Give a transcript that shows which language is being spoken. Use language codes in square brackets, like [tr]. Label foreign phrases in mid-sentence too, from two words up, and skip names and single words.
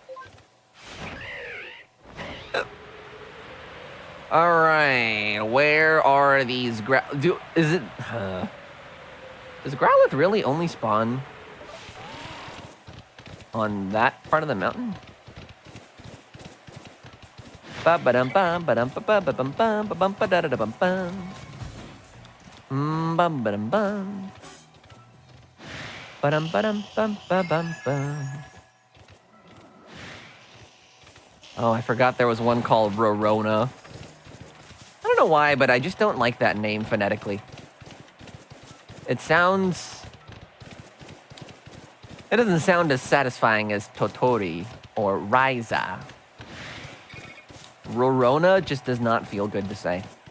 [en] All right, where are these does Growlithe really only spawn on that part of the mountain? Ba ba dum bum ba dum ba ba ba bum bum ba bum ba da da da bum bum. Bum ba dum bum. Ba dum bum ba bum bum. Oh, I forgot there was one called Rorona. I don't know why, but I just don't like that name phonetically. It doesn't sound as satisfying as Totori or Raiza. Rorona just does not feel good to say.